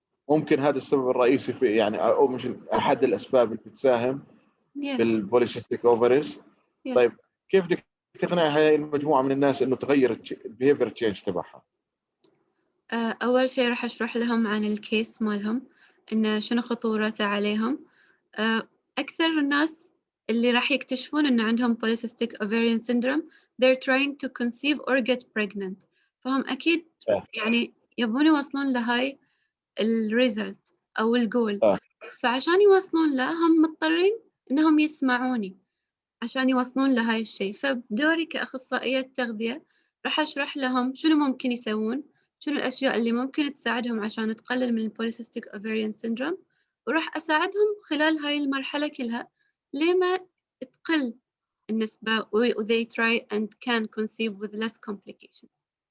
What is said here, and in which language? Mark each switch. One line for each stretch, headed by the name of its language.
Arabic: ممكن هذا السبب الرئيسي في يعني، او مش احد الاسباب اللي بتساهم
English: yes
Arabic: بالبوليسيستيك اوفريز. طيب
English: yes
Arabic: كيف بدك تقنع هاي المجموعه من الناس انه تغير البيهيفير تشينج تبعها؟ أول شيء راح أشرح لهم عن الكيس مالهم، إن شنو خطورته عليهم. أكثر الناس اللي راح يكتشفون إن عندهم
English: polycystic ovarian syndrome they're trying to conceive or get pregnant،
Arabic: فهم أكيد اه يعني يبون يوصلون لهاي الريزلت أو الجول، اه فعشان يوصلون له هم مضطرين إنهم يسمعوني عشان يوصلون لهاي الشيء. فبدوري كأخصائية تغذية راح أشرح لهم شنو ممكن يسوون، شنو الأشياء اللي ممكن تساعدهم عشان تقلل من البوليسيستيك أوفريان سيندروم، وراح أساعدهم خلال هاي المرحلة كلها لما تقل النسبة
English: they try and can conceive with less complications.